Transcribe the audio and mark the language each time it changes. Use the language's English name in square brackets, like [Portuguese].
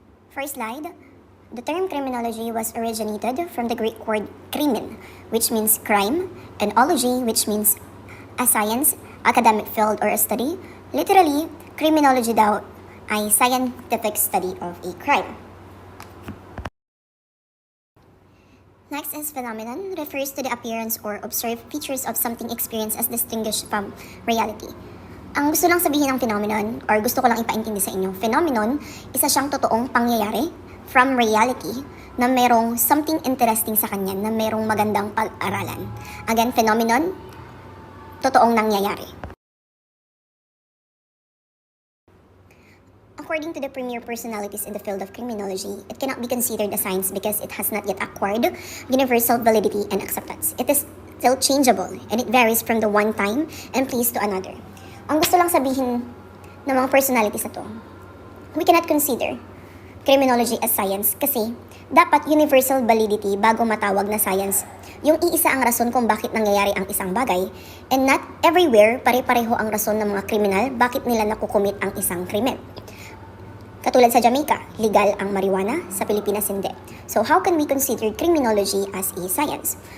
[English] First slide. The term criminology was originated from the Greek word krimin, which means crime, and ology, which means a science, academic field, or a study. Literally, criminology [Filipino] daw ay [English] scientific study of a crime. Next is phenomenon, refers to the appearance or observed features of something experienced as distinguished from reality. [Filipino] Ang gusto lang sabihin ng phenomenon, or gusto ko lang ipaintindi sa inyo, phenomenon, isa siyang totoong pangyayari from reality na merong [English] something interesting [Filipino] sa kanya, na merong magandang pag-aralan. Again, phenomenon, totoong nangyayari. [English] According to the premier personalities in the field of criminology, it cannot be considered a science because it has not yet acquired universal validity and acceptance. It is still changeable and it varies from the one time and place to another. [Filipino] Ang gusto lang sabihin ng mga personalities na to, [English] we cannot consider criminology as science [Filipino] kasi dapat universal validity bago matawag na science. Yung iisa ang rason kung bakit nangyayari ang isang bagay, [English] and not everywhere [Filipino] pare-pareho ang rason ng mga kriminal bakit nila nakukumit ang isang krimen. Katulad sa Jamaica, legal ang marijuana, sa Pilipinas hindi. [English] So how can we consider criminology as a science?